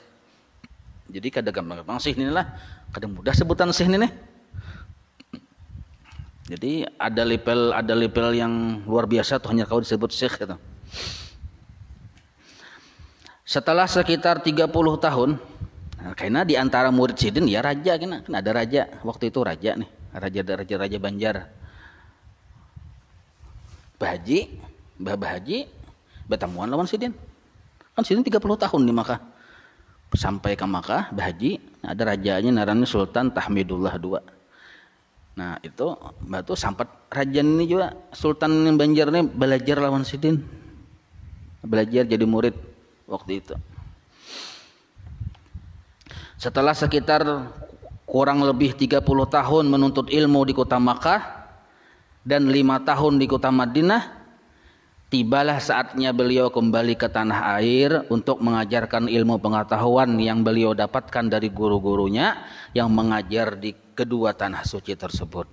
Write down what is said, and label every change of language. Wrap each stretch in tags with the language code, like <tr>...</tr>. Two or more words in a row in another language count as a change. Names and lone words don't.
<id>Jadi kadang gampang sih inilah, kadang mudah sebutan syekh ini nih. Jadi ada level yang luar biasa tuh hanya kau disebut syekh gitu. Setelah sekitar 30 tahun, karena di antara murid Sidin ya raja kan ada raja waktu itu raja nih, raja Banjar.</id> <bjn>Mbah Haji bertemuan lawan Sidin.</bjn> <id>Kan Sidin 30 tahun di Makkah. Sampai ke Makkah, Mbah Haji ada rajanya naranya Sultan Tahmidullah II.</id> <bjn>Nah, itu Mbah tuh sampai raja ini juga Sultan Banjar ini belajar lawan Sidin.</bjn> <id>Belajar jadi murid waktu itu. Setelah sekitar kurang lebih 30 tahun menuntut ilmu di kota Makkah dan 5 tahun di kota Madinah, tibalah saatnya beliau kembali ke tanah air untuk mengajarkan ilmu pengetahuan yang beliau dapatkan dari guru-gurunya yang mengajar di kedua tanah suci tersebut.</id>